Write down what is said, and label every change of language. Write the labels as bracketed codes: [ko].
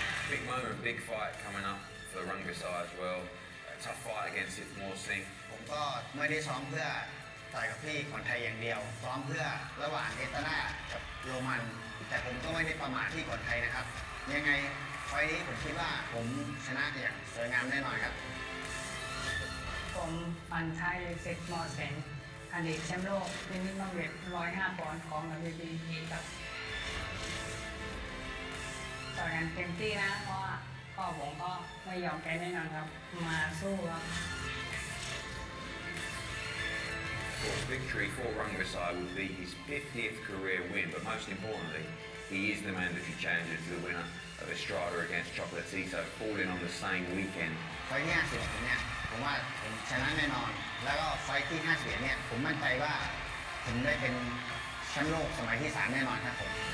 [en] Big moment, big fight coming up for Rungvisai as well. A tough fight against Sithmorseng. [th] ผมก็ไม่ได้ซ้อมเพื่อต่อยกับพี่คนไทยอย่างเดียวซ้อมเพื่อระหว่างเอตาร่ากับโรมันแต่ผมก็ไม่ได้ประมาทที่คนไทยนะครับยังไงไฟล์นี้ผมคิดว่าผมชนะอย่างสวยงามแน่นอนครับ ผมปันไทยเซตมอแสงอดีตแชมป์โลกในมินิมัมเวท105 ปอนด์ของ WBC ครับต่อยกันเต็มที่นะเพราะว่าผมก็ไม่ยอมแพ้แน่นอนครับมาสู้ครับ [en] Victory for Rungvisai will be his 50th career win, but most importantly, he is the mandatory challenger to the winner of Estrada against Chocolatito, falling on the same weekend. [th] ไฟล์ที่51เนี่ยผมว่าผมชนะแน่นอนแล้วก็ไฟล์ที่51เนี่ยผมมั่นใจว่าผมได้เป็นแชมป์โลกสมัยที่3แน่นอนครับผม